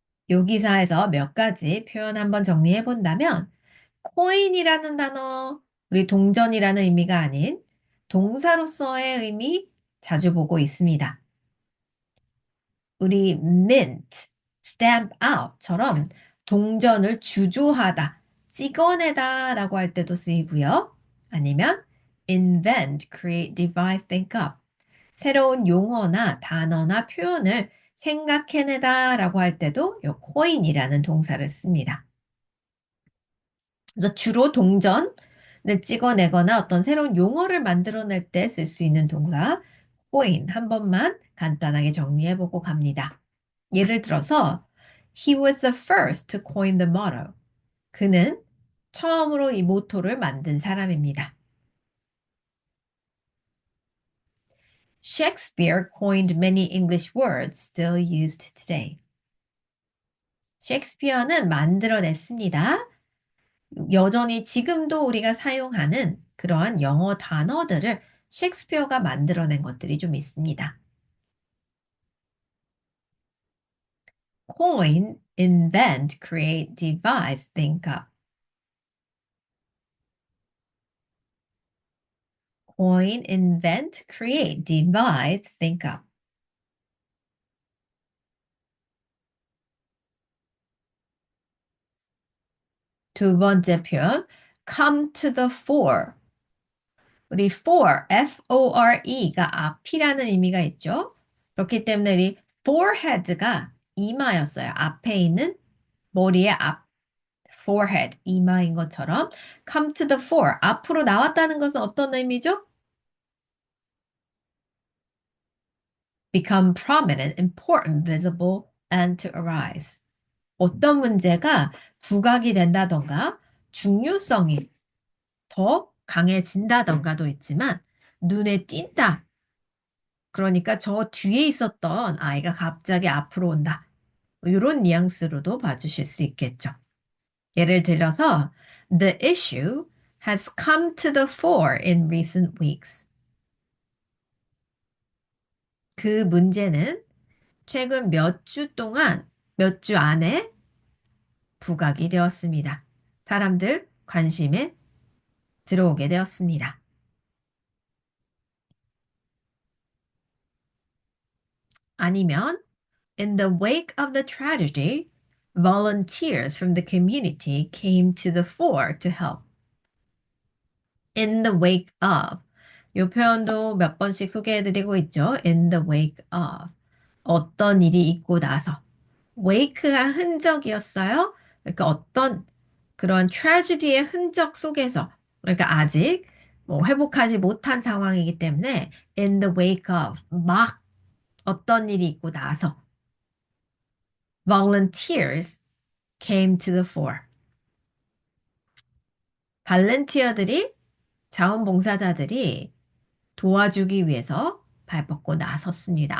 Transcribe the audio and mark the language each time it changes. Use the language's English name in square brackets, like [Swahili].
[Korean] 요기사에서 몇 가지 표현 한번 정리해 본다면 코인이라는 단어, 우리 동전이라는 의미가 아닌 동사로서의 의미 자주 보고 있습니다. 우리 mint, stamp out처럼 동전을 주조하다, 찍어내다 라고 할 때도 쓰이고요. [English] 아니면 invent, create, devise, think up. [Korean] 새로운 용어나 단어나 표현을 생각해내다 라고 할 때도 요 coin이라는 동사를 씁니다. 그래서 주로 동전을 찍어내거나 어떤 새로운 용어를 만들어낼 때 쓸 수 있는 동사 coin 한 번만 간단하게 정리해보고 갑니다. 예를 들어서 [English] He was the first to coin the motto. [Korean] 그는 처음으로 이 모토를 만든 사람입니다. [English] Shakespeare coined many English words still used today. [Korean] 셰익스피어는 만들어냈습니다. 여전히 지금도 우리가 사용하는 그러한 영어 단어들을 셰익스피어가 만들어낸 것들이 좀 있습니다. [English] coin, invent, create, devise, think up. coin, invent, create, devise, think up. [Korean] 두 번째 표현, [English] come to the fore. [Korean] 우리 for, F-O-R-E가 앞이라는 의미가 있죠. 그렇기 때문에 우리 forehead가 이마였어요. 앞에 있는 머리의 앞, forehead, 이마인 것처럼 [English] come to the fore, [Korean] 앞으로 나왔다는 것은 어떤 의미죠? [English] become prominent, important, visible, and to arise. [Korean] 어떤 문제가 부각이 된다던가 중요성이 더 강해진다던가도 있지만 눈에 띈다. 그러니까 저 뒤에 있었던 아이가 갑자기 앞으로 온다. 이런 뉘앙스로도 봐주실 수 있겠죠. 예를 들어서 [English] The issue has come to the fore in recent weeks. [Korean] 그 문제는 최근 몇 주 동안, 몇 주 안에 부각이 되었습니다. 사람들 관심에 들어오게 되었습니다. 아니면 [English] In the wake of the tragedy, volunteers from the community came to the fore to help. In the wake of. [Korean] 이 표현도 몇 번씩 소개해드리고 있죠. [English] In the wake of. [Korean] 어떤 일이 있고 나서. wake가 흔적이었어요. 그러니까 어떤 그런 tragedy의 흔적 속에서. 그러니까 아직 회복하지 못한 상황이기 때문에 [English] in the wake of. [Korean] 막 어떤 일이 있고 나서. [English] volunteers came to the fore. [Korean] 발렌티어들이, 자원봉사자들이 도와주기 위해서 발벗고 나섰습니다.